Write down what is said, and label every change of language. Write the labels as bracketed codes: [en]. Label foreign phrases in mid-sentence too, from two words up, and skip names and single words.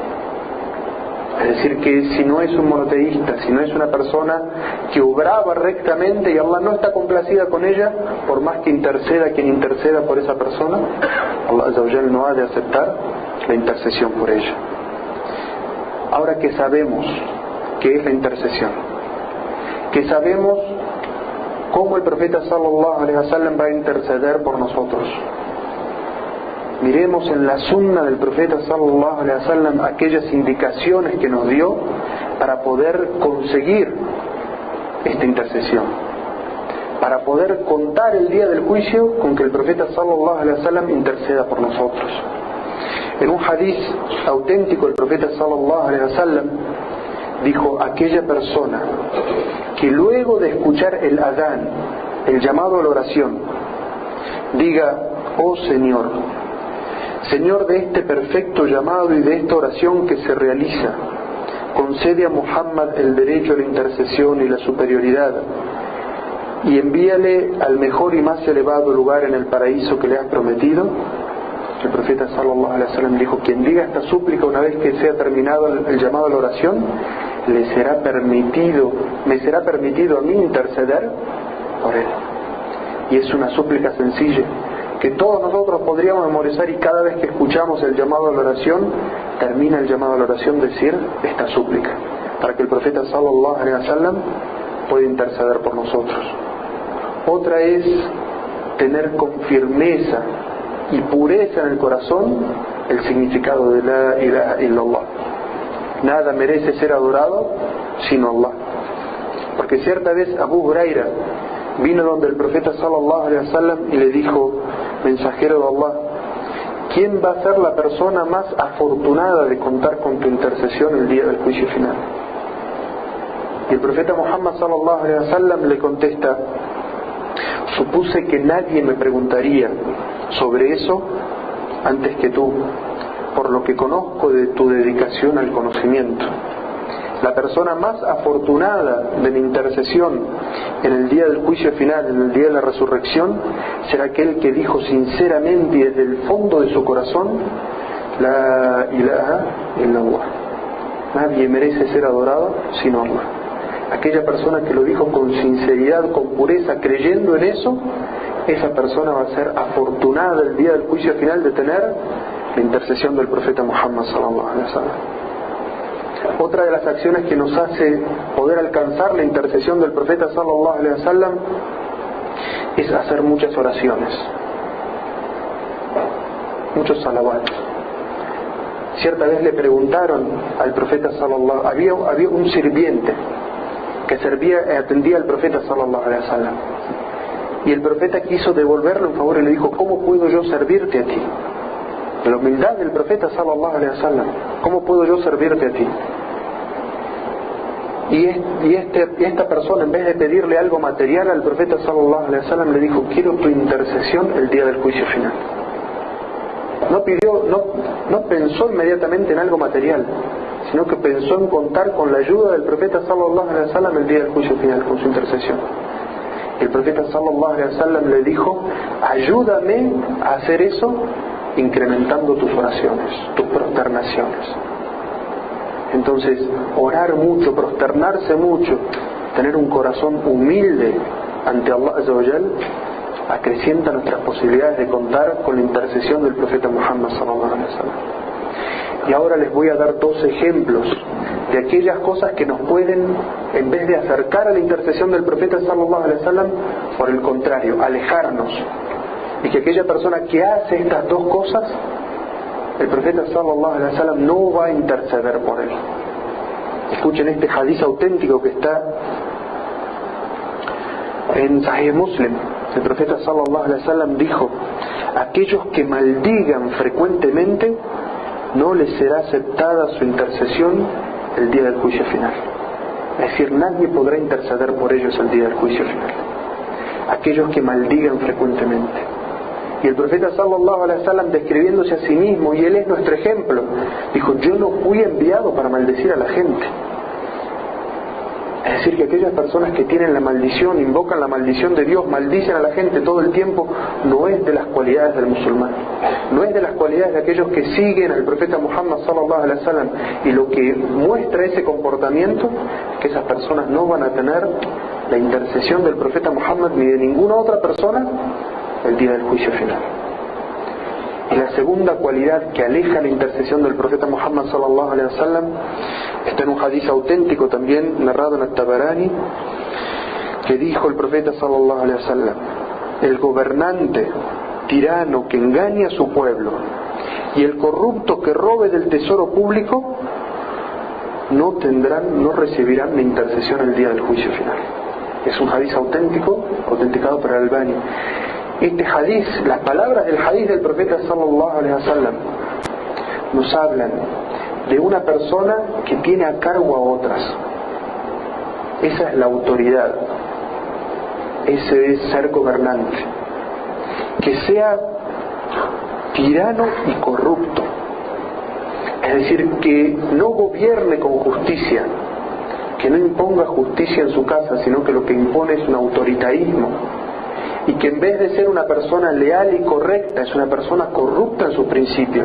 [es] Es decir, que si no es un monoteísta, si no es una persona que obraba rectamente y Allah no está complacida con ella, por más que interceda quien interceda por esa persona, [ar] الله عز وجل [es] no ha de aceptar la intercesión por ella. Ahora que sabemos qué es la intercesión, que sabemos cómo el profeta [ar] صلى الله عليه وسلم [es] va a interceder por nosotros, miremos en la sunna del profeta [ar] صلى الله عليه وسلم [es] aquellas indicaciones que nos dio para poder conseguir esta intercesión, para poder contar el día del juicio con que el profeta [ar] صلى الله عليه وسلم [es] interceda por nosotros. En un hadith auténtico, el profeta [ar] صلى الله عليه وسلم [es] dijo: aquella persona que luego de escuchar el adán, el llamado a la oración, diga: oh Señor, Señor de este perfecto llamado y de esta oración que se realiza, concede a Muhammad el derecho a la intercesión y la superioridad, y envíale al mejor y más elevado lugar en el paraíso que le has prometido. El profeta [ar] صلى الله عليه وسلم [es] dijo: quien diga esta súplica una vez que sea terminado el llamado a la oración, me será permitido a mí interceder por él. Y es una súplica sencilla que todos nosotros podríamos memorizar, y cada vez que escuchamos el llamado a la oración, termina el llamado a la oración decir esta súplica, para que el profeta [ar] صلى الله عليه وسلم [es] pueda interceder por nosotros. Otra es tener con firmeza y pureza en el corazón el significado de [ar] لا إله إلا الله. [es] Nada merece ser adorado sino Allah. Porque cierta vez Abu Huraira vino donde el profeta [ar] صلى الله عليه وسلم [es] y le dijo: mensajero de Allah, ¿quién va a ser la persona más afortunada de contar con tu intercesión el día del juicio final? Y el profeta Muhammad [ar] صلى الله عليه وسلم [es] le contesta: supuse que nadie me preguntaría sobre eso antes que tú, por lo que conozco de tu dedicación al conocimiento. La persona más afortunada de mi intercesión en el día del juicio final, en el día de la resurrección, será aquel que dijo sinceramente y desde el fondo de su corazón: [ar] لا إله إلا الله. [es] Nadie merece ser adorado sino Allah. Aquella persona que lo dijo con sinceridad, con pureza, creyendo en eso, esa persona va a ser afortunada el día del juicio final de tener la intercesión del profeta Muhammad [ar] صلى الله عليه وسلم. [es] Otra de las acciones que nos hace poder alcanzar la intercesión del profeta [ar] صلى الله عليه وسلم [es] es hacer muchas oraciones, muchos salawat. Cierta vez le preguntaron al profeta sallallahu, había un sirviente que atendía al profeta [ar] صلى الله عليه وسلم, [es] y el profeta quiso devolverle un favor y le dijo: ¿cómo puedo yo servirte a ti? La humildad del profeta [ar] صلى الله عليه وسلم: [es] ¿cómo puedo yo servirte a ti? Y esta persona, en vez de pedirle algo material al profeta [ar] صلى الله عليه وسلم, [es] le dijo: quiero tu intercesión el día del juicio final. No pensó inmediatamente en algo material, sino que pensó en contar con la ayuda del profeta [ar] صلى الله عليه وسلم [es] el día del juicio final, con su intercesión. El profeta [ar] صلى الله عليه وسلم [es] le dijo: ayúdame a hacer eso incrementando tus oraciones, tus prosternaciones. Entonces, orar mucho, prosternarse mucho, tener un corazón humilde ante [ar] الله عز وجل, [es] acrecienta nuestras posibilidades de contar con la intercesión del profeta Muhammad [ar] صلى الله عليه وسلم. [es] Y ahora les voy a dar dos ejemplos de aquellas cosas que nos pueden, en vez de acercar a la intercesión del profeta [ar] صلى الله عليه وسلم, [es] por el contrario, alejarnos. Y que aquella persona que hace estas dos cosas, el profeta [ar] صلى الله عليه وسلم [es] no va a interceder por él. Escuchen este hadiz auténtico que está en Sahih Muslim. El profeta [ar] صلى الله عليه وسلم [es] dijo: aquellos que maldigan frecuentemente, no les será aceptada su intercesión el día del juicio final. Es decir, nadie podrá interceder por ellos el día del juicio final. Aquellos que maldigan frecuentemente. Y el profeta [ar] صلى الله عليه وسلم, [es] describiéndose a sí mismo, y él es nuestro ejemplo, dijo: yo no fui enviado para maldecir a la gente. Es decir, que aquellas personas que tienen la maldición, invocan la maldición de Dios, maldicen a la gente todo el tiempo, no es de las cualidades del musulmán, no es de las cualidades de aquellos que siguen al profeta Muhammad [ar] صلى الله عليه وسلم. [es] Y lo que muestra ese comportamiento es que esas personas no van a tener la intercesión del profeta Muhammad ni de ninguna otra persona el día del juicio final. Y la segunda cualidad que aleja la intercesión del profeta Muhammad [ar] صلى الله عليه وسلم [es] está en un hadiz auténtico también narrado en At-Tabarani, que dijo el profeta [ar] صلى الله عليه وسلم: [es] el gobernante tirano que engañe a su pueblo y el corrupto que robe del tesoro público no recibirán la intercesión el día del juicio final. Es un hadiz auténtico, autenticado por Al-Albani. Este hadiz, las palabras del hadiz del profeta [ar] صلى الله عليه وسلم [es] nos hablan de una persona que tiene a cargo a otras. Esa es la autoridad, ese es ser gobernante. Que sea tirano y corrupto, es decir, que no gobierne con justicia, que no imponga justicia en su casa, sino que lo que impone es un autoritarismo, y que en vez de ser una persona leal y correcta, es una persona corrupta en sus principios.